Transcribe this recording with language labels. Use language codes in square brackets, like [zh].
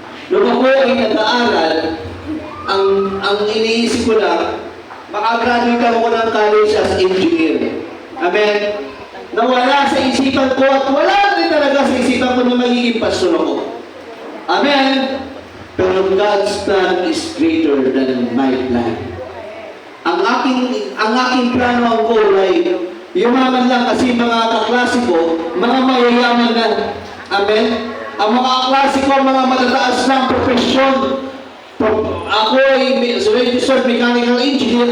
[tl] Nung ako ay nag-aaral, ang iniisip ko lang, makagraduate ako ng college as engineer. Amen? Nawala sa isipan ko at wala rin talaga sa isipan ko na magiging pastor ako. Amen? [en] Pero God's plan is greater than my plan. [tl] Ang aking plano, ang goal ay yumaman lang kasi mga kaklase ko, mga mayayaman na. Amen? Ang mga kaklase ko, mga matataas ng profesyon. Ako ay registered mechanical engineer.